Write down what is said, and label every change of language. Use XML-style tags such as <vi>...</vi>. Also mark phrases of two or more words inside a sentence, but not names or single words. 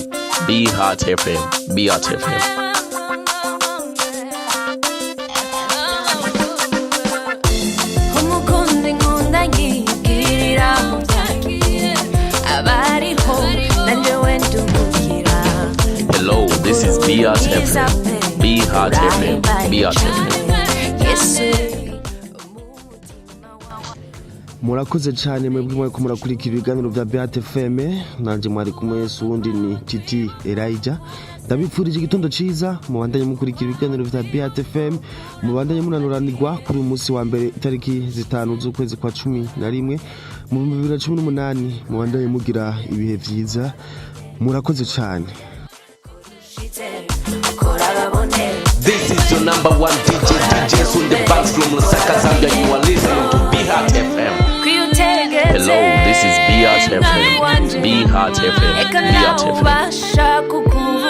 <en>Bihat FM. Bihat FM. Hello, this is Bihat FM. Bihat FM. Bihat FM.</en> <rn>Murakoze cyane mwebwe mwako murakurikira ibiganiro vya Bihat FM. Nanje mwari kumwe sundi ni Titi Elijah. Ndabifurije igitondo ciza, mubandanye mukurikira ibiganiro vya Bihat FM, mubandanye munanuranirwa kuri umunsi wa mbere itariki 5 z'ukwezi kwa 11 mu 2018. Mubandanye mugira ibihe vyiza. Murakoze cyane.</rn> <en>This is your number one DJ Sun the Banks from Lusaka, Zambia. You are listening to Bihat FM. Hello, this is Bihat FM. Bihat FM. Bihat FM.</en>